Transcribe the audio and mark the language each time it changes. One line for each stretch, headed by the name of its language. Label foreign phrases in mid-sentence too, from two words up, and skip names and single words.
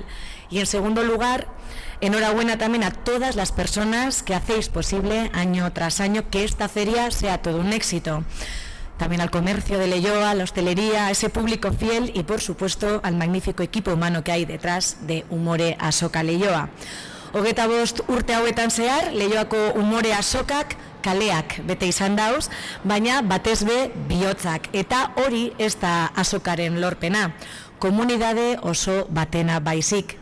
Spanish: Y en segundo lugar, enhorabuena también a todas las personas que hacéis posible año tras año que esta feria sea todo un éxito. También al comercio de Leioa, a la hostelería, a ese público fiel y, por supuesto, al magnífico equipo humano que hay detrás de umore azoka Leioa.
Basque: 25 urte hauetan zehar, Leioako umore azokak kaleak bete izan dauz, baina batez be bihotzak. Eta hori ez da azokaren lorpena, komunidade oso batena baizik.